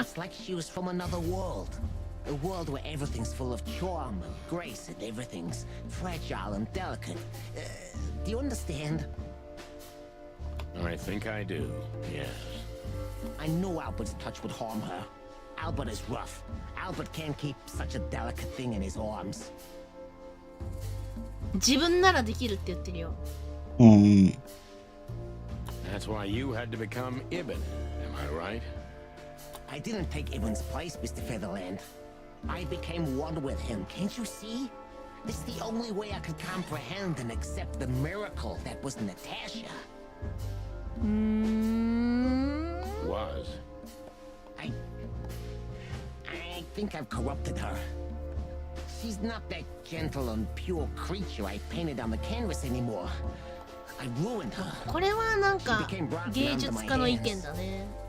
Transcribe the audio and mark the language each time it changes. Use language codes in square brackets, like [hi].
[en] It's like she was from another world. A world where everything's full of charm and grace and everything's fragile and delicate. Do you understand? I think I do, yes. I know Albert's touch would harm her. Albert is rough. Albert can't keep such a delicate thing in his arms. [ja] 自分ならできるって言ってるよ。うん。 [en] That's why you had to become Ibn, am I right? I didn't take Ibn's place, Mr. Featherland. I became one with him, can't you see? This is the only way I could comprehend and accept the miracle that was Natasha. Was. I think I've corrupted her. She's not that gentle and pure creature I painted on the canvas anymore. I ruined her. [ja] これはなんか芸術家の意見だね。